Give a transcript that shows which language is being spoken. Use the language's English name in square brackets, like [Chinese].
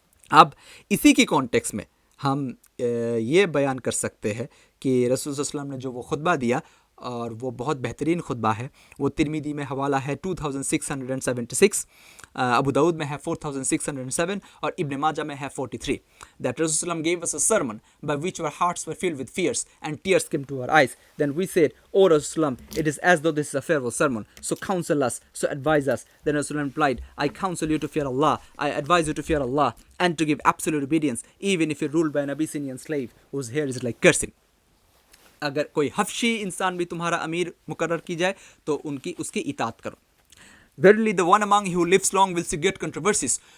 [Urdu] اب اسی کی کانٹیکس میں ہم یہ بیان کر سکتے ہیں کہ رسول صلی اللہ علیہ وسلم نے جو وہ خطبہ دیا اور وہ بہت بہترین خطبہ ہے. وہ ترمذی میں حوالہ ہے 2676، ابو داؤد میں ہے 4607 اور ابن ماجہ میں ہے 43. [English] That Rasulullah gave us a sermon by which our hearts were filled with fears and tears came to our eyes. Then we said, "O Rasulullah, it is as though this is a farewell sermon. So counsel us, so advise us." Then Rasulullah replied, "I counsel you to fear Allah. I advise you to fear Allah and to give absolute obedience, even if you're ruled by an Abyssinian slave whose hair is like cursing." [Urdu] اگر کوئی حفشی انسان بھی تمہارا امیر مقرر کی جائے تو اس کی اطاعت کرو. [English] Verily the one among you who lives long will see great controversies.